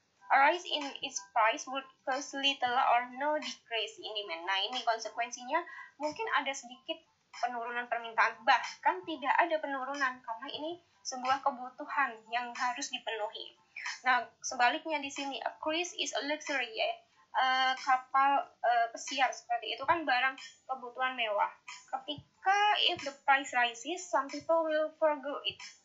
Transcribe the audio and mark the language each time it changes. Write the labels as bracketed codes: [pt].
[en] A rise in its price would cause little or no decrease in demand. [id] Nah, ini konsekuensinya mungkin ada sedikit penurunan permintaan, bahkan tidak ada penurunan, karena ini sebuah kebutuhan yang harus dipenuhi. Nah, sebaliknya di sini, [en] a cruise is a luxury, [id] ya. Kapal pesiar seperti itu kan barang kebutuhan mewah. [en] Ketika if the price rises, some people will forgo it.